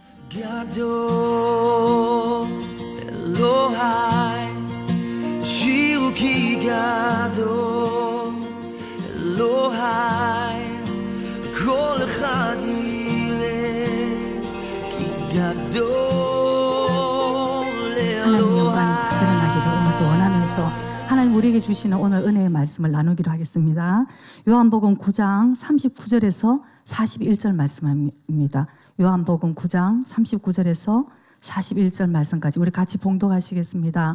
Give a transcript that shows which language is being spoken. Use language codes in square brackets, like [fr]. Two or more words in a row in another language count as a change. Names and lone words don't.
[ko] Gado Elohai Shiruki Gado Elohai Kol Echad Yireh Ki Gado 하나님 영광이 드러나기를 오늘도 원하면서 하나님 우리에게 주시는 오늘 은혜의 말씀을 나누기로 하겠습니다. 요한복음 9장 39절에서 41절 말씀입니다. 요한복음 9장 39절에서 41절 말씀까지 우리 같이 봉독하시겠습니다.